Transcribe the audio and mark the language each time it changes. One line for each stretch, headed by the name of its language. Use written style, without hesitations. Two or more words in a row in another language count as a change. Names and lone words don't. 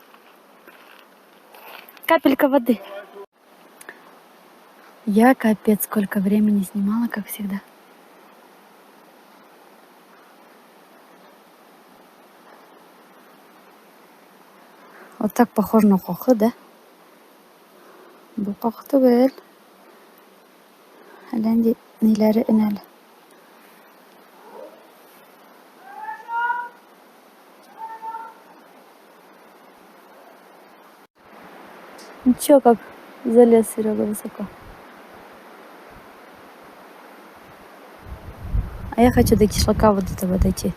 Russian: Капелька воды. Я капец сколько времени снимала, как всегда. Вот так похоже на хохлы, да?
Turkish: Bu koktu böyle. Halen ileri inelim.
Russian: Ничего, как залез Серега высоко. А я хочу до кишлака вот этого дойти.